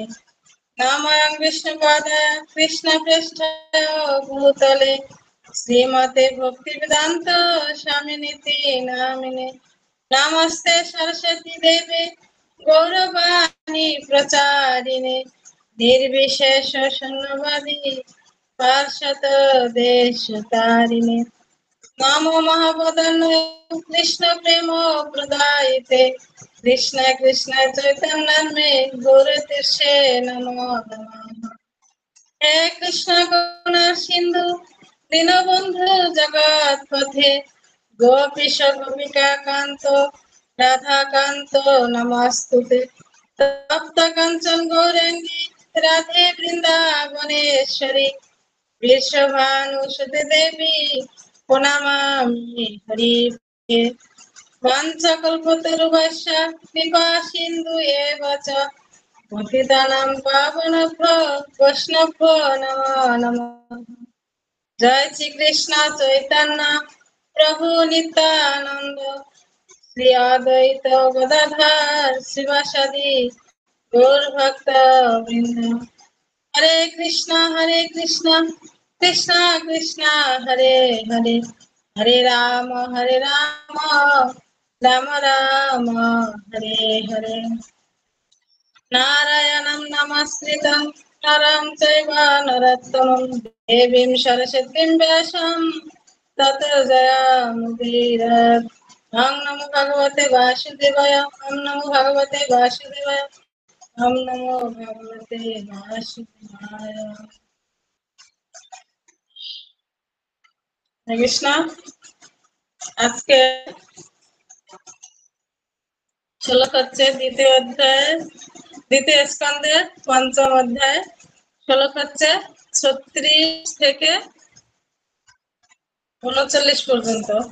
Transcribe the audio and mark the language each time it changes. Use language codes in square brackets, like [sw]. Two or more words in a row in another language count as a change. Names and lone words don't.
[sa] नमामि विष्णुपादाय कृष्णप्रेष्ठाय भूतले श्रीमते भक्तिवेदान्त स्वामिनिति नामिने नमस्ते सरस्वती देवे गौरवाणी प्रचारिणे निर्विशेष शून्यवादी पार्षद देश तारिणे नमो महावदनाय कृष्ण प्रेम प्रदायते कृष्ण कृष्ण चैतन्य में गौरतीर्षे नमो नमः। हे कृष्ण करुणा सिंधु दीनबंधु जगत पथे गोपीश गोपिका कांतो राधा कांतो नमस्तुते तप्त कंचन गौरंगी राधे वृंदावनेश्वरी विश्वभानुसुते देवी प्रणमामि हरि वाञ्छकल्पतरुभ्यश्च कृपा सिन्धु एव च पतितानां पावनेभ्यो वैष्णवेभ्यो नमो नमः। जय श्री कृष्ण चैतन्य प्रभु नित्यानंद श्री अद्वैत गदाधर शिवासादि गौर भक्त वृंद हरे कृष्णा कृष्णा कृष्णा हरे हरे हरे राम राम राम हरे हरे नारायणं नमस्कृतं नरं चैव नरोत्तमं देवीं सरस्वतीं व्यासं ततो जयमुदीरये। ओम नमो भगवते वासुदेवाय ओम नमो भगवते वासुदेवाय ओम नमो भगवते वासुदेवाय। [bn] হরে কৃষ্ণ। আজকে শ্লোক হচ্ছে দ্বিতীয় স্কন্ধের পঞ্চম অধ্যায়। শ্লোক হচ্ছে 36 থেকে 39 পর্যন্ত।